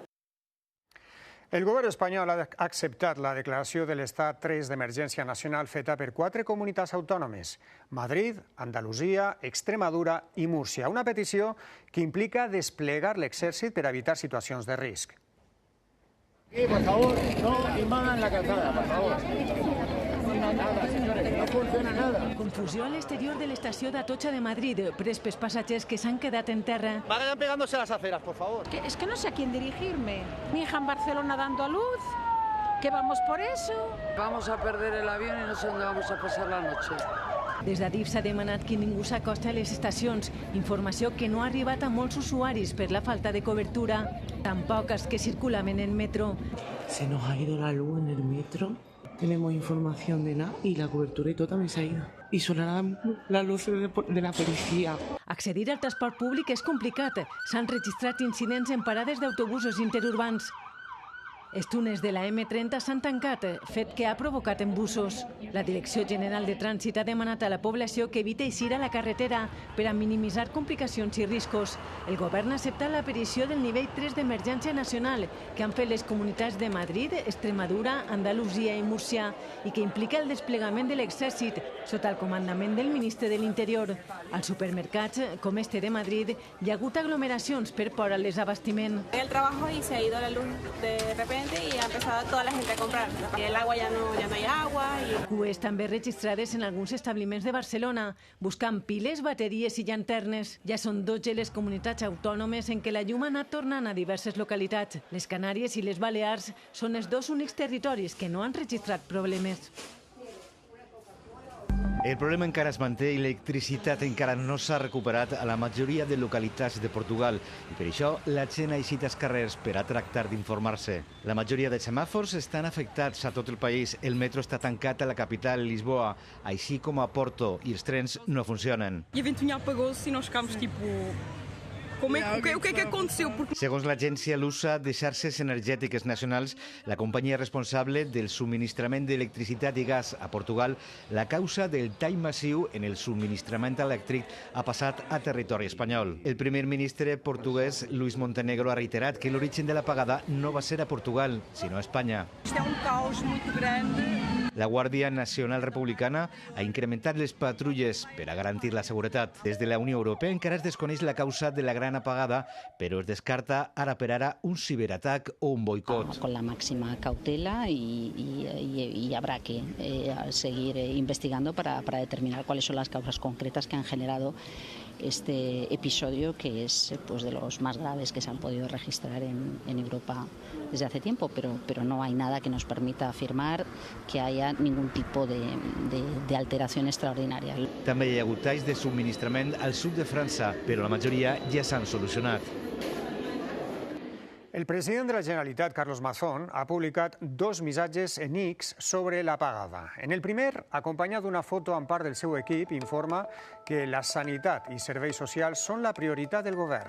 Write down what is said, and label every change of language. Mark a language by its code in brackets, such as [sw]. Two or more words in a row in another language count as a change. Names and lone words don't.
[ca] El govern espanyol ha acceptat la declaració de l'estat 3 d'emergència nacional feta per 4 comunitats autònomes: Madrid, Andalusia, Extremadura i Múrcia. Una petició que implica desplegar l'exèrcit per evitar situacions de risc. [es] Por favor, no invadan la calzada, por favor. Nada, señores, no funciona nada. [ca] Confusió a l'exterior de l'estació d'Atocha de Madrid. Prespes passatgers que s'han quedat en terra. [es] Vayan pegándose a las aceras, por favor. Es que no sé a quién dirigirme. Mi hija en Barcelona dando a luz. ¿Que vamos por eso? Vamos a perder el avión y no sé dónde vamos a pasar la noche. [ca] Des d'Adif s'ha demanat que ningú s'acosti a les estacions, informació que no ha arribat a molts usuaris per la falta de cobertura, tampoc els que circulaven en metro. [es] Se nos ha ido la luz en el metro, tenemos información de nada y la cobertura y todo también se ha ido. Y sonarán las luces de la policía. [ca] Accedir al transport públic és complicat. S'han registrat incidents en parades d'autobusos interurbans. Els túnels de la M30 s'han tancat, fet que ha provocat embussos. La Direcció General de Trànsit ha demanat a la població que evite eixir a la carretera per a minimitzar complicacions i riscos. El govern ha acceptat la petició del nivell 3 d'emergència nacional que han fet les comunitats de Madrid, Extremadura, Andalusia i Múrcia i que implica el desplegament de l'exèrcit sota el comandament del ministre de l'Interior. Als supermercats, com este de Madrid, hi ha hagut aglomeracions per por al desabastiment. [es] El trabajo y se ha ido la luz de repente y ha empezado toda la gente a comprar. El agua ya no hay agua. [ca] Cues també registrades en alguns establiments de Barcelona, buscant piles, bateries i llanternes. Ja són 12 les comunitats autònomes en què la llum ha anat tornant a diverses localitats. Les Canàries i les Balears són els dos únics territoris que no han registrat problemes. El problema encara es manté i l'electricitat encara no s'ha recuperat a la majoria de localitats de Portugal i per això la gent ha eixit als carrers per a tractar d'informar-se. La majoria de semàfors estan afectats a tot el país. El metro està tancat a la capital, Lisboa, així com a Porto, i els trens no funcionen. [pt] E a ventoinha apagou-se e nós ficámos o que é que aconteceu? [ca] Segons l'agència lusa de xarxes energètiques nacionals, la companyia responsable del subministrament d'electricitat i gas a Portugal, la causa del tall massiu en el subministrament elèctric ha passat a territori espanyol. El primer ministre portuguès, Luis Montenegro, ha reiterat que l'origen de l'apagada no va ser a Portugal, sinó a Espanya. [pt] Isto é caos muito grande. [ca] La Guàrdia Nacional Republicana ha incrementat les patrulles per a garantir la seguretat. Des de la Unió Europea encara es desconeix la causa de la gran apagada, però es descarta ara per ara un ciberatac o un boicot. [es] Con la máxima cautela y habrá que seguir investigando para determinar cuáles son las causas concretas que han generado este episodio, que es de los más graves que se han podido registrar en Europa desde hace tiempo, pero no hay nada que nos permita afirmar que haya ningún tipo de alteración extraordinaria. [ca] També hi ha hagut talls de subministrament al sud de França, però la majoria ja s'han solucionat. El president de la Generalitat, Carlos Mazón, ha publicat dos missatges en X sobre l'apagada. En el primer, acompanyat d'una foto amb part del seu equip, informa que la sanitat i serveis socials són la prioritat del govern.